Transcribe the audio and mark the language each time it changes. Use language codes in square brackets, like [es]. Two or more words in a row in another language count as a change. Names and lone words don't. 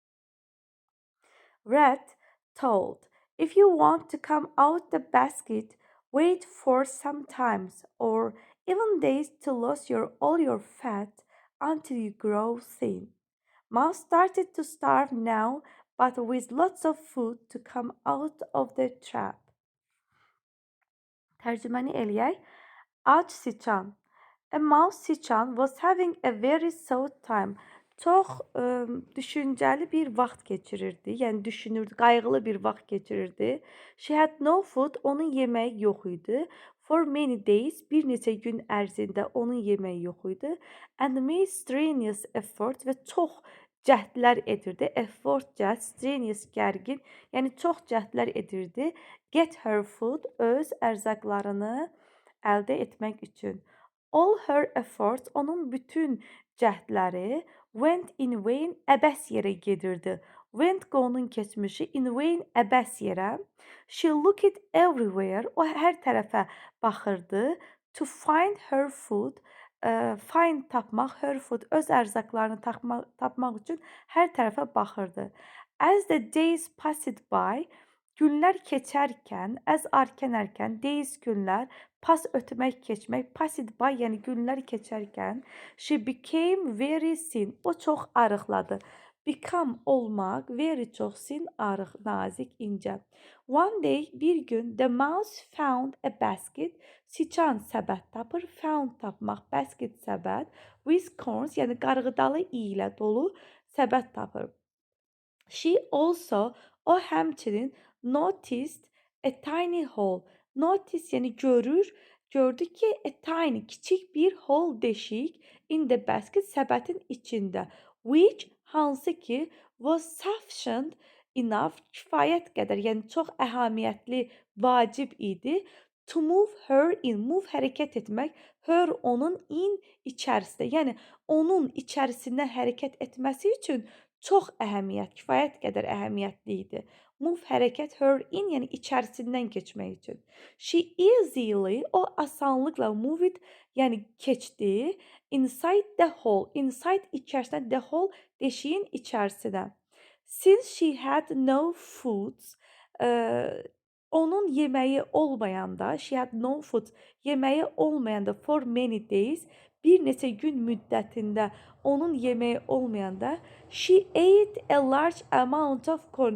[en] Rat told, "If you want to come out the basket, wait for some times or even days to lose all your fat until you grow thin." Mouse started to starve now, but with lots of food to come out of the trap. [az] Tərcüməni eləyək. Ac siçan. [en] A mouse siçan was having a very sad time. [az] Çox düşüncəli bir vaxt keçirirdi. Yəni düşünürdü, qayğılı bir vaxt keçirirdi. [en] She had no food, [az] onun yeməyi yox idi. [en] For many days, [az] bir neçə gün ərzində onun yeməyi yox idi. [en] And made strenuous effort [az] və çox cəhdlər edirdi. Effort cəhd, strenuous gərgin, yəni çox cəhdlər edirdi. [en] Get her food, [az] öz ərzaqlarını əldə etmək üçün. [en] All her efforts, [az] onun bütün cəhdləri [en] went in vain, [az] əbəs yerə gedirdi. Went qonun keçmişi, [en] in vain [az] əbəs yerə. [en] She looked everywhere, [az] o hər tərəfə baxırdı. [en] To find her food, find tapmaq, her food, [az] öz ərzaqlarını tapmaq üçün hər tərəfə baxırdı. [en] As the days passed by, [az] günlər keçərkən, as arkenərkən, days günlər, pas ötmək, keçmək, [en] passed by, [az] yəni günlər keçərkən, [en] she became very thin, [az] o çox arıqladı. Become olmaq, very çox thin, arıq, nazik, incə. [en] One day, [az] bir gün, [en] the mouse found a basket, [az] siçan səbət tapır, found tapmaq, basket səbət, [en] with corns, [az] yəni qarğıdalı ilə dolu səbət tapır. [en] She also, [az] o həmçinin [en] noticed a tiny hole. [az] Notice yəni görür, gördü ki [en] a tiny, [az] kiçik bir hole, deşik [en] in the basket, [az] səbətin içində. [en] Which, [az] hansı ki [en] was sufficient enough, [az] kifayət qədər, yəni çox əhəmiyyətli, vacib idi. [en] To move her in, [az] move hərəkət etmək, her onun in içərisində, yəni onun içərisindən hərəkət etməsi üçün çox əhəmiyyət, kifayət qədər əhəmiyyətli idi. [en] Move hərəkət, her in, [az] yəni içərisindən keçmək üçün. [en] She easily, [az] o asanlıqla, [en] move it, [az] yəni keçdi. [en] Inside the hole, inside içərisinə, the hole, [az] deşiyin içərisinə. [en] Since she had no foods, [az] onun yeməyi olmayanda, [en] she had no food, [az] yeməyi olmayanda, [en] for many days, [az] bir neçə gün müddətində onun yeməyi olmayanda, [en] she ate a large amount of corn.